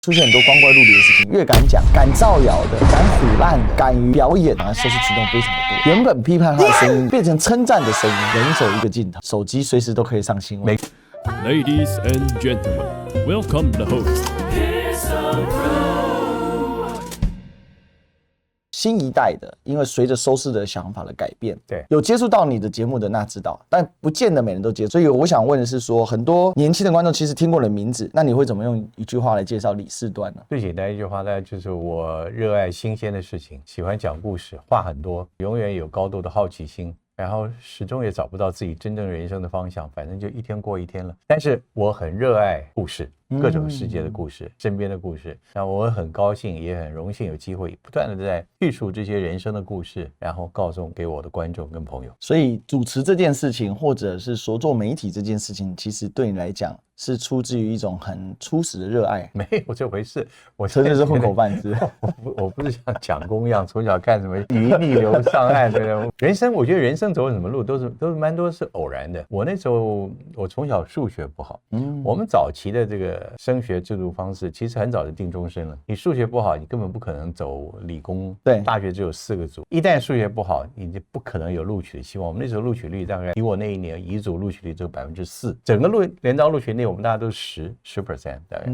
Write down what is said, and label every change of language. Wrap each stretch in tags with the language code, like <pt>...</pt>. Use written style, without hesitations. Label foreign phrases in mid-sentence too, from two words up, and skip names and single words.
<zh>出現很多光怪陸離的事情，越敢講、敢造謠的、敢唬爛、敢於表演，收視群眾非常的多。原本批判他的聲音變成稱讚的聲音，人手一個鏡頭，手機隨時都可以上新聞。</zh> <en>Ladies and gentlemen, welcome the host.</en> <zh>新一代的，因為隨着收視的想法的改變，对，有接觸到你的節目的那知道，但不見得每人都接觸。所以我想問的是說，很多年輕的觀眾其實聽過你的名字，那你會怎麼用一句話來介紹李四端呢？最簡單一句話呢，就是我熱愛新鮮的事情，喜歡講故事，話很多，永遠有高度的好奇心。然後始終也找不到自己真正人生的方向，反正就一天過一天了。但是我很熱愛故事，各種世界的故事，身邊的故事。那我很高興，也很榮幸有機會不斷的在敘述這些人生的故事，然後告訴給我的觀眾跟朋友。所以主持這件事情，或者是說做媒體這件事情，其實對你來講是出自於一種很初始的熱愛。沒有這回事，我真的是混口飯吃。我不是像蔣公一樣，從小看什麼魚逆流上岸的人生。我覺得人生走什麼路都是蠻多是偶然的。我那時候我從小數學不好，我們早期的這個升學制度方式其實很早就定終身了。你數學不好，你根本不可能走理工。對，大學只有4個組，一旦數學不好，你就不可能有錄取的希望。我們那時候錄取率大概以我那一年乙組錄取率只有4%，整個聯招錄取率我們大家都是10%大概。</zh>